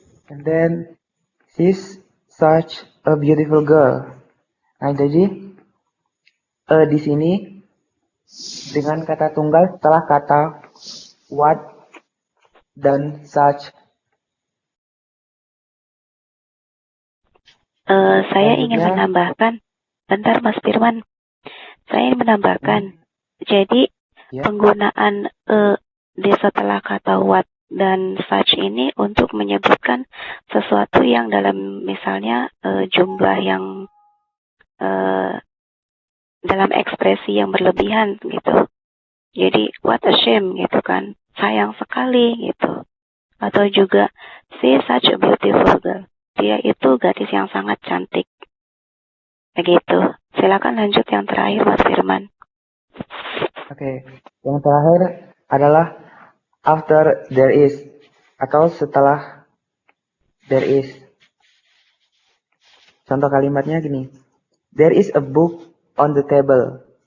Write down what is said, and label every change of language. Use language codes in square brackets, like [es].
[en] And then, she's such a beautiful girl. [id] Nah, jadi di sini dengan kata tunggal setelah kata what dan such. Saya ingin menambahkan, bentar Mas Firman, saya ingin menambahkan, jadi penggunaan di setelah kata what dan such ini untuk menyebutkan sesuatu yang dalam misalnya jumlah yang dalam ekspresi yang berlebihan gitu. Jadi [en] what a shame [id] gitu kan, sayang sekali gitu. Atau juga [en] she is such a beautiful girl. [id] Dia itu gadis yang sangat cantik. Begitu. Silakan lanjut yang terakhir, Mas Firman. Oke. Yang terakhir adalah [en] after there is [id] atau setelah there is. Contoh kalimatnya gini. [en] There is a book on the table.